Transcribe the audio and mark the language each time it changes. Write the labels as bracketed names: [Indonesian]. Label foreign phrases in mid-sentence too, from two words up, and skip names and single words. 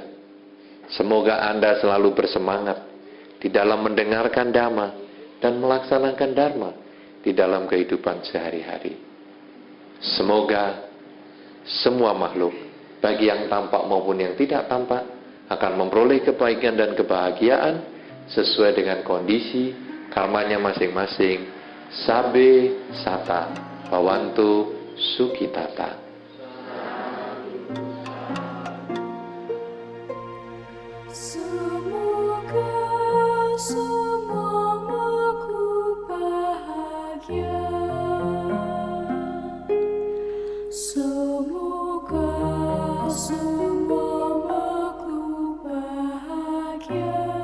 [Indonesian] Semoga Anda selalu bersemangat di dalam mendengarkan dhamma dan melaksanakan dharma di dalam kehidupan sehari-hari. Semoga semua makhluk, bagi yang tampak maupun yang tidak tampak, akan memperoleh kebaikan dan kebahagiaan sesuai dengan kondisi karmanya masing-masing. [Pali] Sabe sata bhavantu sukhitata. [Indonesian] Semoga semua makhluk bahagia. Semoga semua makhluk bahagia.